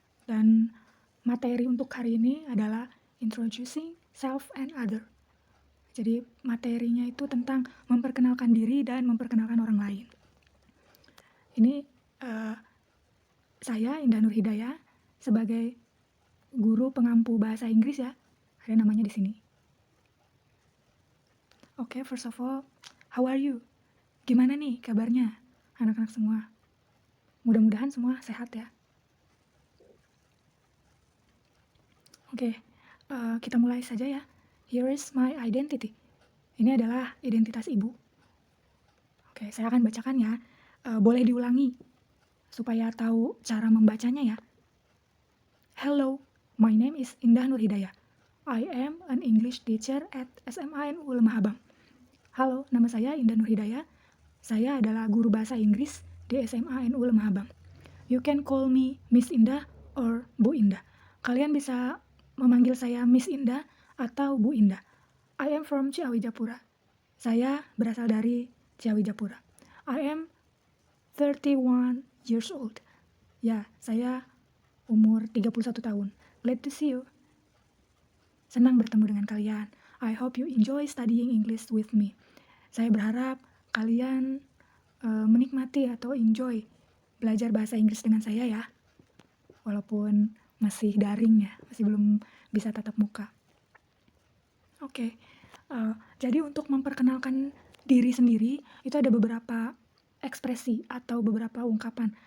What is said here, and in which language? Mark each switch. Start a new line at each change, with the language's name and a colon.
Indonesian: Dan materi untuk hari ini adalah Introducing Self and Other. Jadi materinya itu tentang memperkenalkan diri dan memperkenalkan orang lain. Ini saya Indah Nur Hidayah sebagai guru pengampu bahasa Inggris ya. Ada namanya di sini.
English: Oke, first of all, how are you?
Indonesian: Gimana nih kabarnya anak-anak semua? Mudah-mudahan semua sehat ya. Oke, kita mulai saja ya.
English: Here is my identity.
Indonesian: Ini adalah identitas ibu. Oke, saya akan bacakan ya. Boleh diulangi supaya tahu cara membacanya ya.
English: Hello, my name is Indah Nur Hidayah. I am an English teacher at SMA NU Lemah Abang.
Indonesian: Halo, nama saya Indah Nur Hidayah. Saya adalah guru bahasa Inggris di SMA NU Lemah Abang.
English: You can call me Miss Indah or Bu Indah.
Indonesian: Kalian bisa memanggil saya Miss Indah atau Bu Indah.
English: I am from Ciawi Japura.
Indonesian: Saya berasal dari Ciawi Japura.
English: I am 31 years old.
Indonesian: Ya, saya umur 31 tahun.
English: Glad to see you.
Indonesian: Senang bertemu dengan kalian.
English: I hope you enjoy studying English with me.
Indonesian: Saya berharap kalian menikmati atau enjoy belajar bahasa Inggris dengan saya ya. Walaupun masih daring ya, masih belum bisa tatap muka. Oke, jadi untuk memperkenalkan diri sendiri itu ada beberapa ekspresi atau beberapa ungkapan.